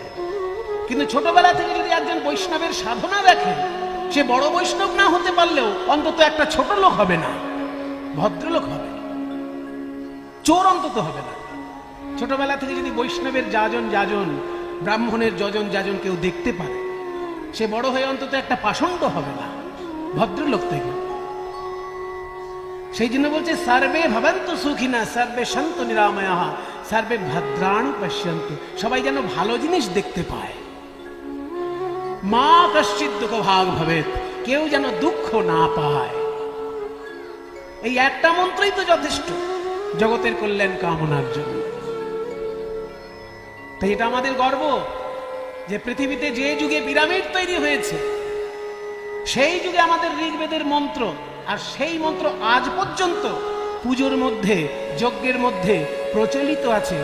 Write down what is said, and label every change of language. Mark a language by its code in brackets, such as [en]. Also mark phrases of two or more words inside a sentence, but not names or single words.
[bn] কিন্তু ছোটবেলা থেকে যদি একজন বৈষ্ণবের সাধনা দেখে, সে বড় বৈষ্ণব না হতে পারলেও অন্তত একটা ছোট লোক হবে না, ভদ্রলোক হবে, চোর অন্তত হবে না। ছোটবেলা থেকে যদি বৈষ্ণবের যাজন, ব্রাহ্মণের যাজন কেউ দেখতে পারে, সে বড় হয়ে অন্তত একটা পাষণ্ড হবে না, ভদ্রলোক থেকে। সেই জন্য বলছে [sa] সর্বে ভবন্তু সুখিনঃ সর্বে সন্তু নিরাময়ঃ সর্বে ভদ্রাণি পশ্যন্তু, [bn] সবাই যেন ভালো জিনিস দেখতে পায়। [sa] মা কশ্চিৎ দুঃখ ভাগ ভবেৎ, [bn] কেউ যেন দুঃখ না পায়। এই একটা মন্ত্রই তো যথেষ্ট জগতের কল্যাণ কামনার জন্য। তাই এটা আমাদের গর্ব যে পৃথিবীতে যে যুগে পিরামিড তৈরি হয়েছে, সেই যুগে আমাদের ঋগ্বেদের মন্ত্র, আর সেই মন্ত্র আজ পর্যন্ত পুজোর মধ্যে, যজ্ঞের মধ্যে প্রচলিত আছে।